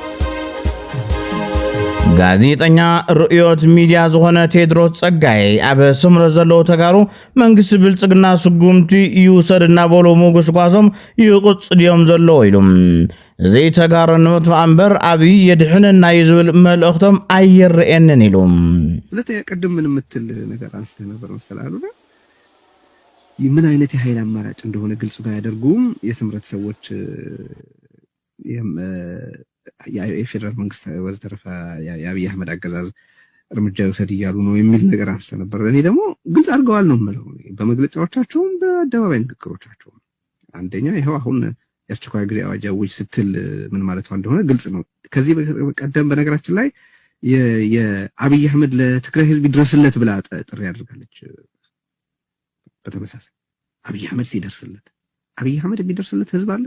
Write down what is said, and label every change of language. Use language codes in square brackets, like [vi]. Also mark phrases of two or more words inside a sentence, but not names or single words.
[ti] ጋዜጠኛ ርዕዮት ሚዲያ ዝኾነ ቴድሮስ ጸጋይ ኣብ ስምረ ዘለዎ ተጋሩ መንግስቲ ብልጽግና ስጉምቲ ይውሰድና በሎ ሞገስ ጓሶም ይቕጽድዮም ዘሎ ኢሎም እዚ ተጋሩ ንምጥፋእ እምበር ኣብይ የድሕንና ይዝብል መልእኽቶም ኣይርኤንን ኢሎም [am] ስለተ ቀደም ምን ምትል ነገር አንስተ ነበር መሰላሉ ምን አይነት የኃይል አማራጭ እንደሆነ ግልጽ ባያደርጉም የስምረት ሰዎች የፌደራል መንግስት ወዘተረፈ የአብይ አህመድ አገዛዝ እርምጃ ይወሰድ ይያሉ ነው የሚል ነገር አንስተ ነበር እኔ ደግሞ ግልጽ አድርገዋል ነው ማለት በመግለጫዎቻቸው በአደባባይ ንግግሮቻቸው አንደኛ ይሄው አሁን የአስቸኳይ ጊዜ አዋጅ አውጅ ስትል ምን ማለት እንደሆነ ግልጽ ነው። ከዚህ በቀደም በነገራችን ላይ የአብይ አህመድ ለትግራይ ህዝብ ይድረስለት ብላ ጥሪ ያደርጋለች። በተመሳሳይ አብይ አህመድ ሲደርስለት አብይ አህመድ የሚደርስለት ህዝብ አለ?